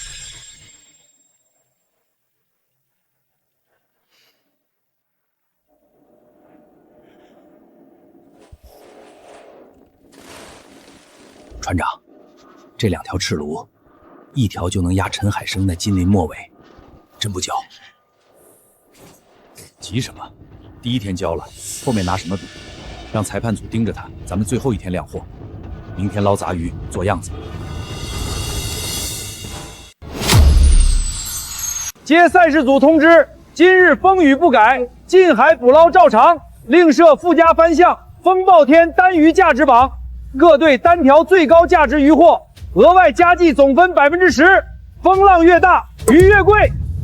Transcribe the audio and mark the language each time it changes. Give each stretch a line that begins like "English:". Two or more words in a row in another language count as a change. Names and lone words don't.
Chinese: 船长，这2条赤鱸，一条就能压陈海生那金鳞末尾，真不交。急什么？第一天交了，后面拿什么比？让裁判组盯着他，咱们最後一天亮貨，明天撈雜魚做樣子。接赛事組通知，今日風雨不改，近海捕撈照常，另設附加番項，風暴天單魚價值榜，各隊單條最高價值魚獲，額外加計總分10%，風浪越大，魚越貴。